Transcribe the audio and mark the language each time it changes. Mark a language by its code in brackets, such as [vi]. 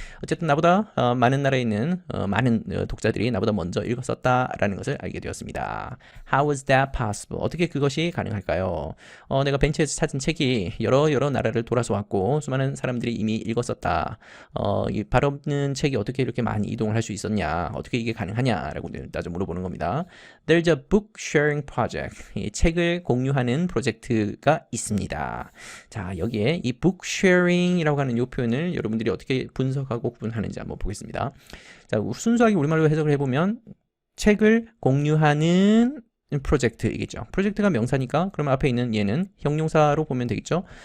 [ko] 어쨌든 나보다 많은 나라에 있는 많은 독자들이 나보다 먼저 읽었었다라는 것을 알게 되었습니다. [en] How was that possible? [ko] 어떻게 그것이 가능할까요? 내가 벤치에서 찾은 책이 여러 나라를 돌아서 왔고 수많은 사람들이 이미 읽었었다. 이 발 없는 책이 어떻게 이렇게 많이 이동을 할 수 있었냐? 어떻게 이게 가능하냐라고 따져 물어보는 겁니다. [en] There's a book sharing project. [ko] 이 책을 공유하는 프로젝트가 있습니다. 자, 여기에 이 book sharing이라고 하는 이 표현을 여러분들이 어떻게 분석하고 구분하는지 한번 보겠습니다. 자, 순수하게 우리말로 해석을 해보면 책을 공유하는 프로젝트이겠죠. 프로젝트가 명사니까 그러면 앞에 있는 얘는 형용사로 보면 되겠죠.